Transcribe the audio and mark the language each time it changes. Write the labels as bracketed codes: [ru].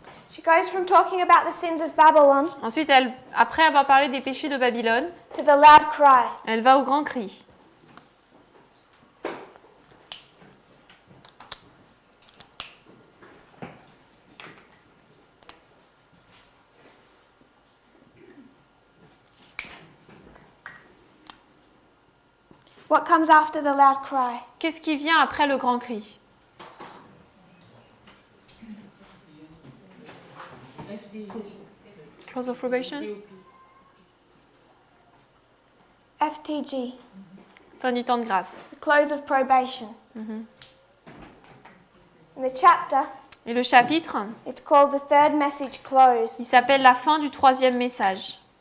[en] She goes from talking about the sins of Babylon [fr] Ensuite, après avoir parlé des péchés de Babylone, [en] to the loud cry. [fr] elle va au grand cri. [en] What comes after the loud cry? [fr] Qu'est-ce qui vient après le grand cri? [en] Close of probation? [fr] FTG, Fin du temps de grâce. [en] the close of probation. In the chapter, [fr] Et le chapitre, [en] it's called the third message close. [fr] il s'appelle la fin du troisième message.